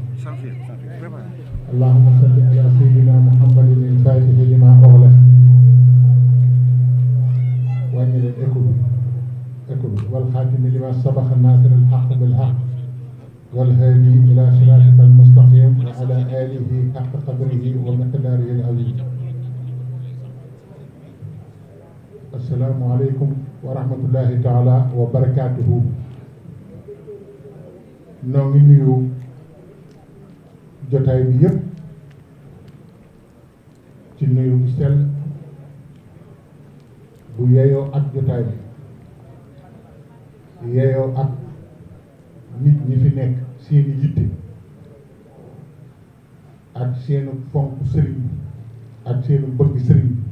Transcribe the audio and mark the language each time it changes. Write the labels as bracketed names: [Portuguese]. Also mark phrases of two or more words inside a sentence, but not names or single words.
[Arabic] اللهم صل على سيدنا محمد الفاتح لما أغلق وأنزل الإكل والخاتم لما سبق الناصر الحق بالحق والهادي إلى صراطك المستقيم وعلى آله حق قدره ومقداره العظيم. السلام عليكم ورحمة الله تعالى وبركاته. [Wolof] noo ngi nuyu jotaay bi yëpp ci nuyu bu sell bu yeeyoo ak jotaay bi yeeyoo ak nit ñi fi nekk seeni yitte ak seenu fonk sëriñ ak seenu bëgg sëriñ